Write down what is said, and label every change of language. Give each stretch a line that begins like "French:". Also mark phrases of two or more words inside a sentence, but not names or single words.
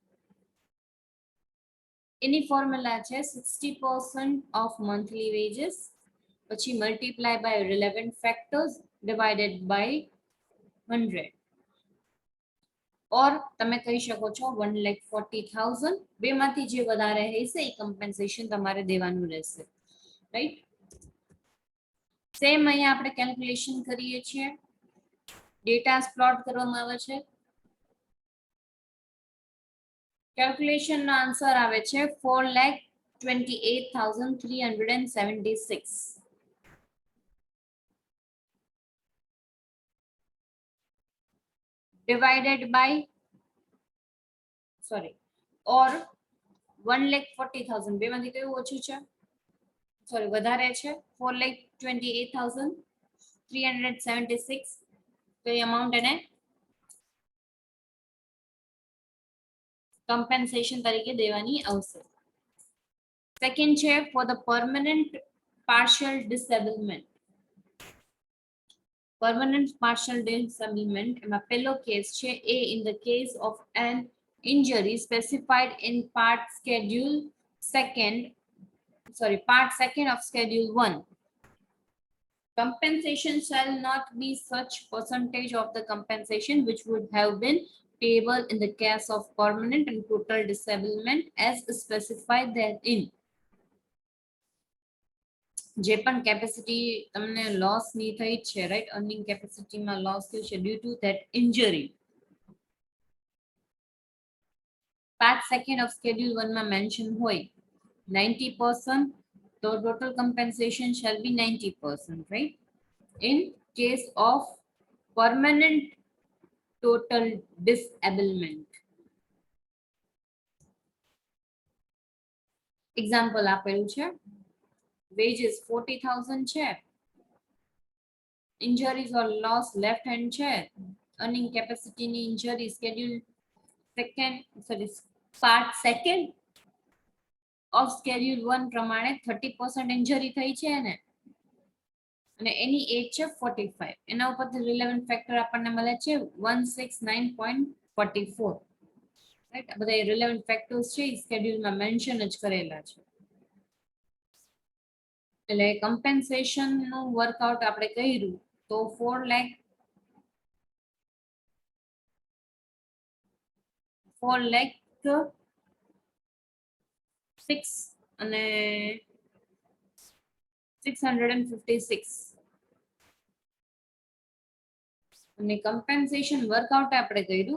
English: Any formula છે 60% of monthly wages, પછી multiply by relevant factors divided by 100.
Gujarati: or તમે કહી શકો છો 1,40,000 બેમાંથી જે વધારે હશે એ compensation તમારે દેવાનું રહેશે, right? સેમ અહીંયા આપણે કેલ્ક્યુલેશન કરીએ છીએ,
English: data plot
Gujarati: કરવામાં આવે છે, કેલ્ક્યુલેશન નો આન્સર આવે છે 4,28,376
English: divided by
Gujarati: or 1,40,000 બેમાંથી કયું ઓછું છે, વધારે છે 4,28,376 તો એ અમાઉન્ટ એને compensation તરીકે દેવાની આવશે. સેકન્ડ છે
English: for the permanent partial disablement. permanent partial disablement
Gujarati: એમાં પહેલો કેસ છે
English: A in the case of an injury specified in part second of schedule 1. Compensation shall not be such percentage of the compensation which would have been payable in the case of permanent and total disablement as specified therein.
Gujarati: જે પણ કેપેસિટી તમને લોસ ની થઈ છે, રાઈટ,
English: earning capacityમાં
Gujarati: લોસ થયું છે
English: due to that injury, part second of schedule 1
Gujarati: માં મેન્શન હોય 90%, તો ટોટલ
English: compensation shall be 90%, right? In case of permanent total disablement.
Gujarati: એક્ઝામ્પલ આપેલું છે,
English: wages 40,000 છે, injuries or loss left hand છે, earning capacity ની injury schedule part second of schedule 1
Gujarati: પ્રમાણે 30% injury થઈ છે ને, અને એની એજ છે 45, એના ઉપરથી
English: relevant factor
Gujarati: આપણને મળે છે 169.44, રાઈટ? આ બધા
English: relevant factors
Gujarati: છે એ સ્કેડ્યુલમાં મેન્શન જ કરેલા છે. એટલે કમ્પેન્સેશન નું વર્કઆઉટ આપણે કર્યું તો 4,06 અને 656 અને
English: compensation workout
Gujarati: આપણે કર્યું.